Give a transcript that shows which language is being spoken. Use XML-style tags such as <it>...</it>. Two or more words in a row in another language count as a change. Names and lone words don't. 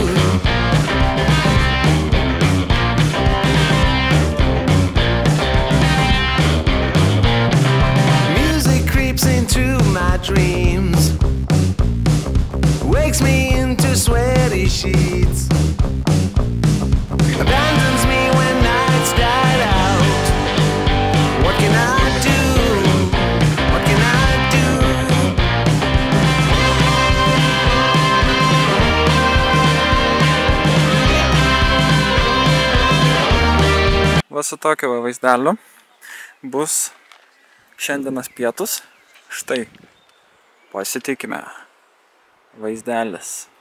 <en>Music creeps into my dreams, wakes me into sweaty sheets, abandons me when nights died out. What can I do? What can I do?</en> <lt>Va su tokiu vaizdeliu bus šiandienos pietus. Štai, pasitikime. Vaizdelis.</lt>